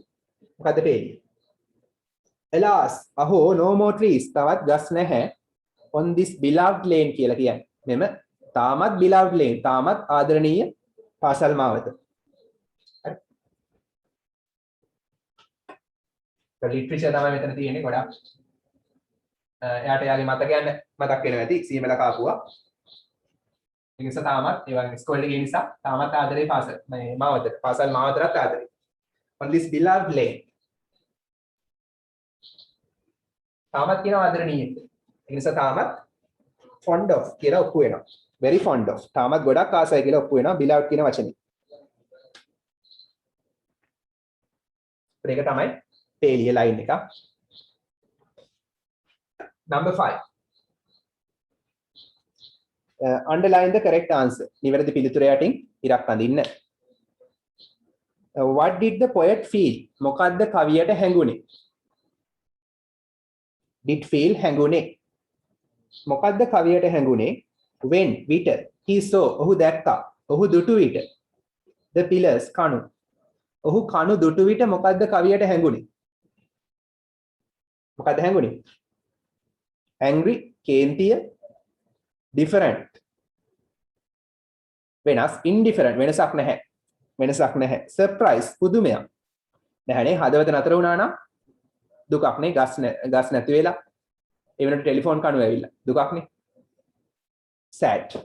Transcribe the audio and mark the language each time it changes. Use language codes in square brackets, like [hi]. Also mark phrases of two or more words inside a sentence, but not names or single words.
[si] මොකද පේලිය? alas අහෝ [en] no more trees [si] තවත් ගස් නැහැ [en] on this beloved lane [si] කියලා කියන්නේ. මෙම තාමත් [en] beloved lane [si] තාමත් ආදරණීය පාසල් මාවත. හරි. ලිටරචර් තමයි මෙතන තියෙන්නේ ගොඩක්. එයාට යාගේ මතකයන් මතක් වෙනවා ඇති සීමල කාපුවා. ඒ නිසා තාමත් ඒ වගේ ස්කෝල් එකේ නිසා තාමත් ආදරේ පාසල් මේ මාවතට පාසල් මාවතට ආදරේ. [en] on this beloved lane. [si] තාමත් කියන ආදරණීය. ඒ නිසා තාමත් [en] fond of [si] කියලා ඔප්පු වෙනවා. [en] very fond of. [si] තාමත් ගොඩක් ආසයි කියලා ඔප්පු වෙනවා beloved කියන වචනේ. ඒක තමයි පේලිය ලයින් එක. [en] Number 5. Underline the correct answer. [si] නිවැරදි පිළිතුර යටින් ඉරක් අඳින්න. [en] What did the poet feel? [si] මොකද්ද කවියට හැඟුනේ? [en] Did feel හැඟුනේ. [si] මොකද්ද කවියට හැඟුනේ? When විට [en] he saw [si] ඔහු දැක්කා. ඔහු දුටු විට. [en] The pillars [si] කණු. ඔහු කණු දුටු විට මොකද්ද කවියට හැඟුනේ? මොකද්ද හැඟුනේ? angry කේන්තිය different වෙනස් indifferent වෙනසක් නැහැ වෙනසක් නැහැ surprise පුදුමයක් නැහැනේ හදවත නතර වුණා නම් දුකක් නේ ගස් නැති වෙලා ඒ වෙනකොට ටෙලිෆෝන් කණුව ඇවිල්ලා දුකක් නේ sad